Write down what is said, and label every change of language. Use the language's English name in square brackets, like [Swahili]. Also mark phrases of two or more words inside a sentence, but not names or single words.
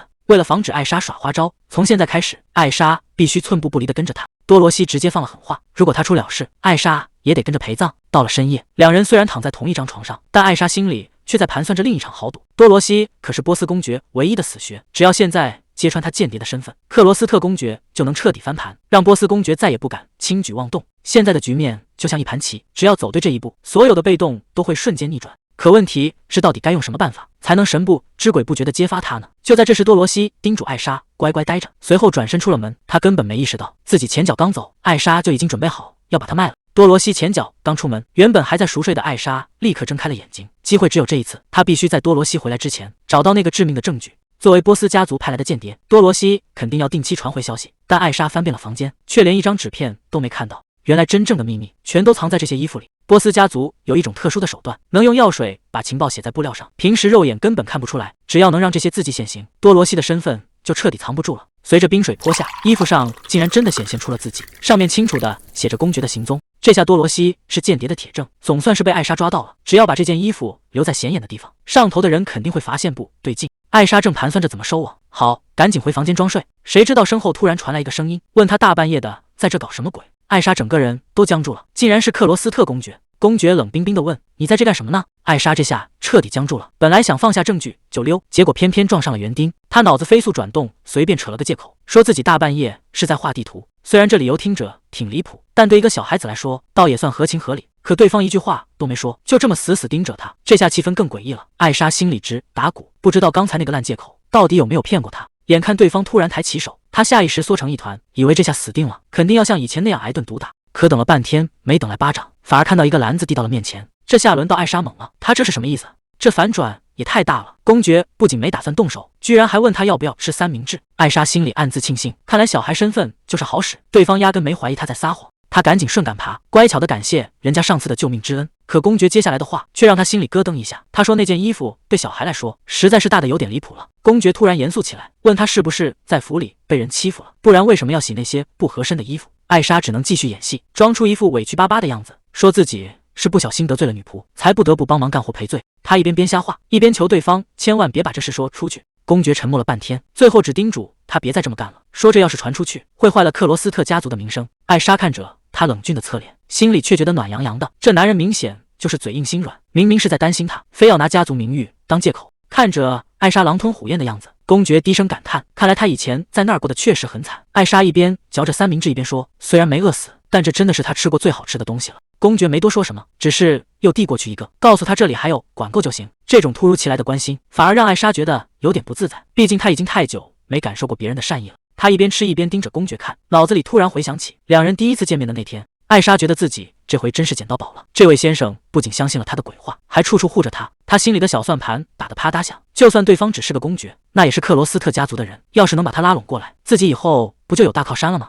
[Chinese] 為了防止艾莎耍花招，從現在開始，艾莎必須寸步不離地跟着他。多羅西直接放了狠話，如果他出了事，艾莎也得跟着陪葬。到了深夜，两人虽然躺在同一張床上，但艾莎心裡卻在盤算着另一場豪賭。多羅西可是波斯公爵唯一的死穴，只要現在揭穿他間諜的身份，克羅斯特公爵就能徹底翻盤，讓波斯公爵再也不敢輕舉妄動。現在的局面就像一盤棋，只要走對這一步，所有的被動都會瞬間逆轉。可問題是，到底該用什麼辦法才能神不知鬼不覺地揭發他呢？就在這時，多羅西叮囑艾莎乖乖待着，隨後轉身出了門。他根本沒意識到自己前腳剛走，艾莎就已經準備好要把他賣了。多羅西前腳剛出門，原本還在熟睡的艾莎立刻睜開了眼睛。機會只有這一次，他必須在多羅西回來之前找到那個致命的證據。作為波斯家族派來的間諜，多羅西肯定要定期傳回消息，但艾莎翻遍了房間，卻連一張紙片都沒看到。原來真正的秘密全都藏在這些衣服裡。波斯家族有一種特殊的手段，能用藥水把情報寫在布料上，平時肉眼根本看不出來。只要能讓這些字跡現形，多羅西的身份就徹底藏不住了。隨着冰水潑下，衣服上竟然真的顯现出了字跡，上面清楚地寫着公爵的行踪。這下多羅西是間諜的鐵證，總算是被艾莎抓到了。只要把這件衣服留在顯眼的地方，上頭的人肯定會發現不對勁。艾莎正盤算着怎麼收網，好，趕緊回房間裝睡。誰知道身後突然傳來一個聲音，問她大半夜的在這搞什麼鬼？艾莎整個人都僵住了，竟然是克羅斯特公爵。公爵冷冰冰地問：“你在這幹什麼呢？”艾莎這下徹底僵住了，本來想放下證據就溜，結果偏偏撞上了園丁。她腦子飛速轉動，隨便扯了個借口，說自己大半夜是在畫地圖。雖然這理由聽着挺離譜，但對一個小孩子來說，倒也算合情合理。可對方一句話都沒說，就這麼死死盯着她，這下氣氛更詭異了。艾莎心裡直打鼓，不知道剛才那個爛借口到底有沒有騙過她。眼看對方突然抬起手，她下意識縮成一團，以為這下死定了，肯定要像以前那樣挨頓毒打。可等了半天，沒等來巴掌，反而看到一個籃子遞到了面前。這下輪到艾莎懵了，她這是什麼意思？這反轉也太大了。公爵不僅沒打算動手，居然還問她要不要吃三明治。艾莎心裡暗自慶幸，看來小孩身份就是好使，對方壓根沒懷疑她在撒謊。她趕緊順桿爬，乖巧地感謝人家上次的救命之恩。可公爵接下來的話卻讓她心裡咯噔一下。他說那件衣服對小孩來說實在是大得有點離譜了。公爵突然嚴肅起來，問他是不是在府裡被人欺負了，不然為什麼要洗那些不合身的衣服？艾莎只能繼續演戲，裝出一副委屈巴巴的樣子，說自己是不小心得罪了女僕，才不得不幫忙幹活賠罪。她一邊瞎話，一邊求對方千萬別把這事說出去。公爵沉默了半天，最後只叮囑他別再這麼幹了，說這要是傳出去，會壞了克羅斯特家族的名聲。艾莎看着他冷峻的側臉，心裡卻覺得暖洋洋的。這男人明顯就是嘴硬心軟，明明是在擔心他，非要拿家族名譽當借口。看着艾莎狼吞虎咽的樣子，公爵低聲感嘆，看來他以前在那兒過得確實很慘。艾莎一邊嚼着三明治一邊說，雖然沒餓死，但這真的是他吃過最好吃的東西了。公爵沒多說什麼，只是又遞過去一個，告訴他這裡還有，管夠就行。這種突如其來的關心反而讓艾莎覺得有點不自在，畢竟他已經太久沒感受過別人的善意了。他一邊吃一邊盯着公爵看，腦子裡突然回想起兩人第一次見面的那天。艾莎覺得自己這回真是撿到寶了。這位先生不僅相信了他的鬼話，還處處護着他。他心裡的小算盤打得啪嗒響，就算對方只是個公爵，那也是克羅斯特家族的人，要是能把他拉攏過來，自己以後不就有大靠山了嗎？